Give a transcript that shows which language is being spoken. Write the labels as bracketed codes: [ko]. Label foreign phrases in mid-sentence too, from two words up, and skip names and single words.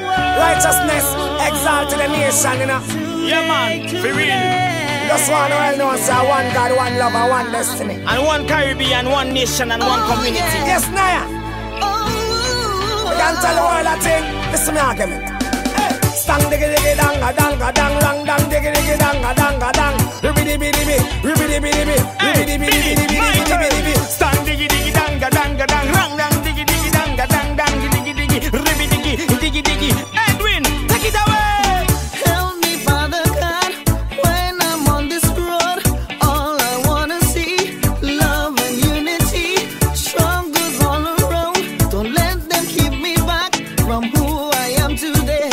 [en] Righteousness exalt to the nation, Yeah, man. For real. Just one well known, sir. One God, one love, and one destiny. And one Caribbean, one nation, and one community. Yes, Naya. We can tell the world that thing. This is my argument. Stang diggy diggy danga danga dang lang dang diggy diggy danga danga dang. Ribidi bidi bidi ribidi bidi bidi ribidi bidi bidi bidi bidi. Stang diggy diggy danga danga dang lang dang diggy diggy danga dang dang diggy diggy ribidi diggy diggy. Edwin, take it away. Help me, Father God, when I'm on this road. All I wanna see, love and unity. Struggles all around. Don't let them keep me back from who I am today.